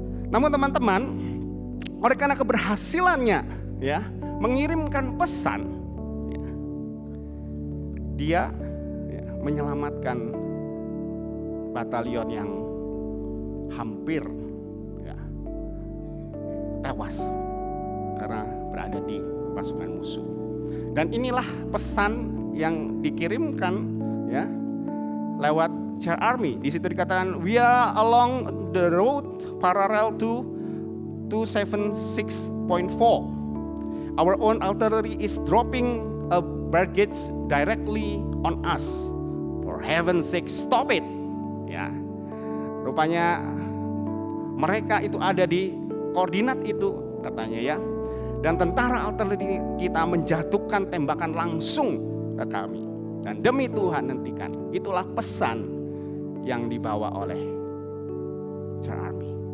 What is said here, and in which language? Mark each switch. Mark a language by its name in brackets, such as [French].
[Indonesian] Namun teman-teman, oleh karena keberhasilannya ya mengirimkan pesan, ya, dia ya, menyelamatkan batalion yang hampir ya, tewas karena berada di pasukan musuh. Dan inilah pesan yang dikirimkan ya lewat J.R. [English] Army. [Indonesian] Di situ dikatakan, [English] we are along the road parallel to 276.4. Our own artillery is dropping a baggage directly on us. For heaven's sake, stop it. [Indonesian] Ya, rupanya mereka itu ada di koordinat itu katanya ya. Dan tentara artileri kita menjatuhkan tembakan langsung ke kami. Dan demi Tuhan hentikan. Itulah pesan yang dibawa oleh J.R. Army.